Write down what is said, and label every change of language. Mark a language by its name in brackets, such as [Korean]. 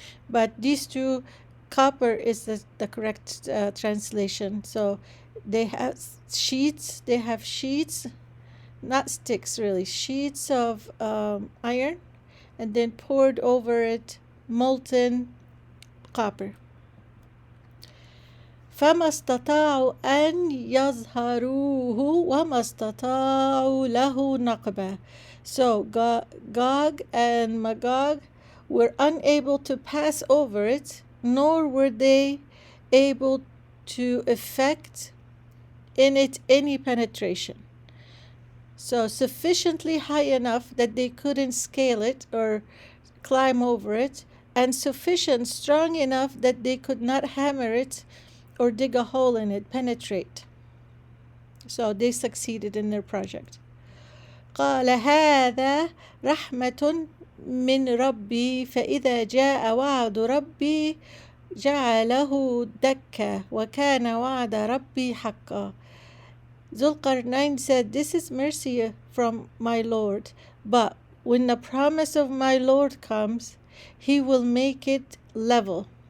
[English] But these two, copper is the correct translation. So they have sheets, not sticks really, sheets of iron, and then poured over it molten copper. [Arabic] فما استطاعوا أن يظهروه وما استطاعوا له نقبة. [English] So Gog and Magog were unable to pass over it, nor were they able to effect in it any penetration. So sufficiently high enough that they couldn't scale it or climb over it, and sufficient strong enough that they could not hammer it or dig a hole in it, penetrate. So they succeeded in their project. [Arabic] قال هذا رحمة من ربي فإذا جاء وعد ربي جعله دكا وكان وعد ربي حقا. [English] Zulqarnain said, this is mercy from my Lord, but when the promise of my Lord comes, he will make it level.